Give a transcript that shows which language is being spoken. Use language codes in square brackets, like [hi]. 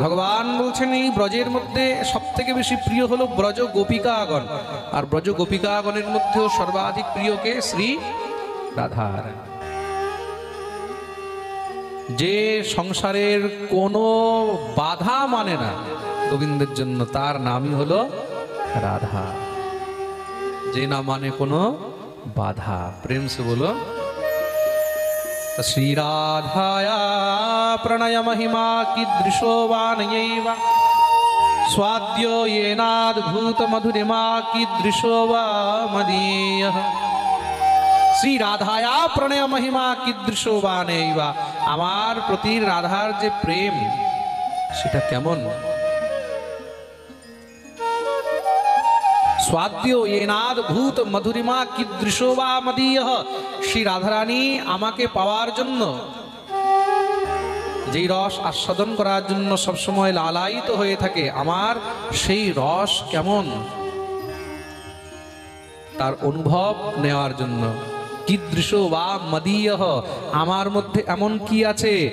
[bn] ভগবান বলছেন, এই ব্রজের মধ্যে সব থেকে বেশি প্রিয় হলো ব্রজ গোপিকাগণ, আর ব্রজ গোপিকাগণের মধ্যেও সর্বাধিক প্রিয় কে? শ্রী রাধা রানী। যে সংসারের কোনো বাধা মানে না গোবিন্দের জন্য, তার নামই হলো রাধা। যে না মানে কোনো বাধা। [hi] প্রেম সে বলো, [sa] श्री राधाया प्रणय महिमा कीदृशो वा नयैव, स्वाद्यो येनाद्भूत मधुरिमा कीदृशो वा मदीयः। श्री राधाया प्रणय महिमा कीदृशो वा नयैव, [bn] আমার প্রতি রাধার যে প্রেম সেটা কেমন? [sa] स्वाद्य येनाद्भूत मधुरिमा कीदृशो वा मदीयः। [bn] श्री राधारानी আমাকে পাওয়ার জন্য, যেই রস আস্বাদন করার জন্য সবসময় লালায়িত হয়ে থাকে, আমার সেই রস কেমন, তার অনুভব নেওয়ার জন্য। [sa] कीदृशो वा मदीयः, [bn] আমার মধ্যে এমন কি আছে?